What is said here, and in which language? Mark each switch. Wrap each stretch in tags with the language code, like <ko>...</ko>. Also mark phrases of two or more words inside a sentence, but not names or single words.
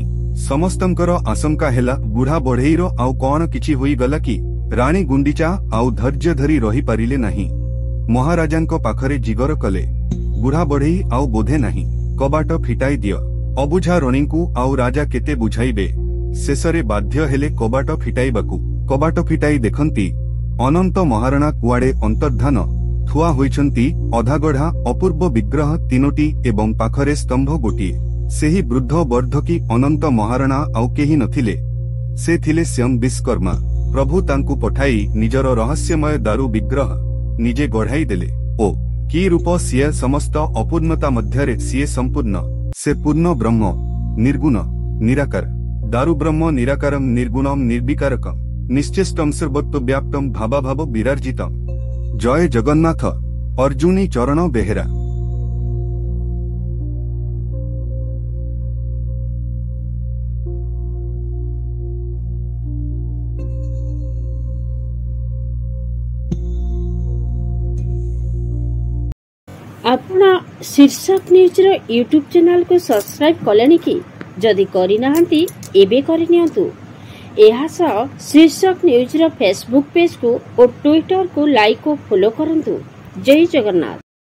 <or>ସମସ୍ତଙ୍କର ଆଶଙ୍କା ହେଲା ବୁଢ଼ା ବଢ଼େଇର ଆଉ କଉଣ କିଛି ହୋଇ ଗଲା କି ରାଣୀ ଗୁଣ୍ଡିଚା ଆଉ ଧୈର୍ଯ୍ୟ ଧରି ରହି ପାରିଲେ ନାହିଁ। ମହାରାଜାଙ୍କୁ ପାଖରେ ଜିଦ କଲେ, ବୁଢ଼ା ବଢ଼େଇ ଆଉ ବୋଧେ ନାହିଁ, କବାଟ ଫିଟାଇ ଦିଅ। ଅବୁଝା ରାଣୀଙ୍କୁ ଆଉ ରାଜା କେତେ ବୁଝାଇବେ। ଶେଷରେ ବାଧ୍ୟ ହେଲେ କବାଟ ଫିଟାଇବାକୁ। କବାଟ ଫିଟାଇ ଦେଖନ୍ତି ଅନନ୍ତ ମହାରଣା କୁଆଡ଼େ ଅନ୍ତର୍ଧାନ ଥିଆ ହୋଇଛନ୍ତି ଅଧାଗଢ଼ା ଅପୂର୍ବ ବିଗ୍ରହ 3ଟି ଏବଂ ପାଖରେ ସ୍ତମ୍ଭ ଗୋଟିଏ। ସେହି ବୃଦ୍ଧ ବର୍ଦ୍ଧକୀ ଅନନ୍ତ ମହାରଣା ଆଉ କେହି ନଥିଲେ, ସେ ଥିଲେ ସ୍ୱୟଂ ବିଶ୍ୱକର୍ମା। ପ୍ରଭୁ ତାଙ୍କୁ ପଠାଇ ନିଜର ରହସ୍ୟମୟ ଦାରୁ ବିଗ୍ରହ ନିଜେ ଗଢ଼ାଇ ଦେଲେ। ଓ କି ରୂପ ସିଏ ସମସ୍ତ ଅପୂର୍ଣ୍ଣତା ମଧ୍ୟରେ ସିଏ ସମ୍ପୂର୍ଣ୍ଣ। ସେ ପୂର୍ଣ୍ଣ ବ୍ରହ୍ମ ନିର୍ଗୁଣ ନିରାକାର।</or> <sa>दारु ब्रह्म निराकारम निर्गुणम निर्विकारकम निश्चेष्टम सर्वत्व व्याप्तम भावाभाव विराजितम।</sa> <or>ଜୟ ଜଗନ୍ନାଥ। ଅର୍ଜୁନୀ ଚରଣ ବେହେରା। ଆପଣ ଶୀର୍ଷକ ନ୍ୟୁଜ ର ୟୁଟ୍ୟୁବ ଚ୍ୟାନେଲ କୁ ସବସ୍କ୍ରାଇବ କଲେଣି କି ଯଦି କରି ନାହାନ୍ତି ଏବେ କରି ନିଅନ୍ତୁ। ଏହା ସହ ଶୀର୍ଷକ ନ୍ୟୁଜ ର ଫେସବୁକ ପେଜ କୁ ଆଉ ଟ୍ୱିଟର କୁ ଲାଇକ ଆଉ ଫଲୋ କରନ୍ତୁ। ଜୟ ଜଗନ୍ନାଥ।</or>